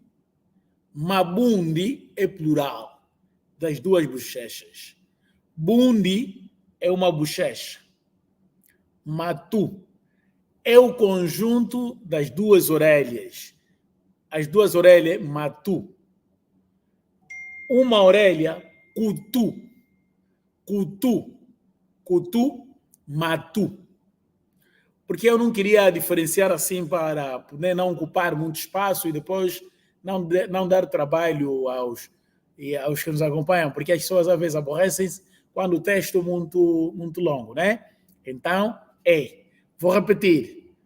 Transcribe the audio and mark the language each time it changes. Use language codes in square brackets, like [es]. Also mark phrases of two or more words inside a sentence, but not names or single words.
[pt] Mabundi é plural das duas bochechas. Bundi é uma bochecha. Matu é o conjunto das duas orelhas. As duas orelhas, matu. Uma orelha, cutu. [kg] Cutu. Cutu, matu. [pt] Porque eu não queria diferenciar assim para poder não ocupar muito espaço e depois não dar trabalho aos que nos acompanham, porque as pessoas às vezes aborrecem-se quando o texto é muito longo, né? Então, vou repetir.